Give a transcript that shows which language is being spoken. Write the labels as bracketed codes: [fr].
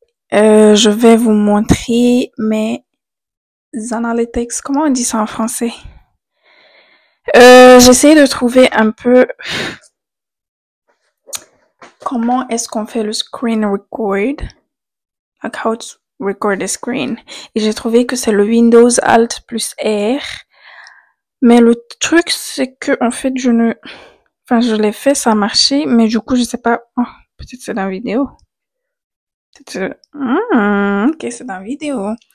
[fr] Je vais vous montrer mes analytics. Comment on dit ça en français? J'essaie de trouver un peu comment est-ce qu'on fait le screen record. [en] Like how to record a screen. [fr] Et j'ai trouvé que c'est le Windows Alt plus R. Mais le truc, c'est que, en fait, je l'ai fait, ça a marché, mais du coup, je sais pas. Oh, peut-être c'est dans la vidéo. Ok, c'est dans la vidéo.